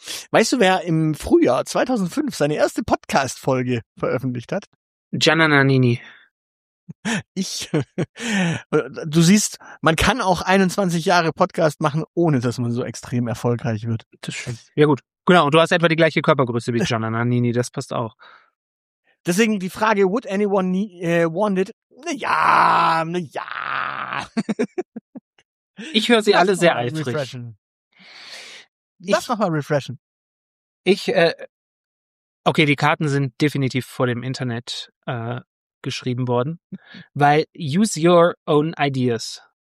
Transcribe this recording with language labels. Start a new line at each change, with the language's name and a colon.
German: Weißt du, wer im Frühjahr 2005 seine erste Podcast-Folge veröffentlicht hat? Giannanini. Ich. Du siehst, man kann auch 21 Jahre Podcast machen, ohne dass man so extrem erfolgreich wird. Das stimmt. Ja gut. Genau, und du hast etwa die gleiche Körpergröße wie Giannanini. Das passt auch. Deswegen die Frage,
English: would anyone want it?
German: Naja, naja. Ich höre sie alle sehr eifrig. Refreshen. Lass nochmal refreshen. Okay, die Karten sind definitiv vor dem Internet geschrieben worden, weil
English: use your own ideas.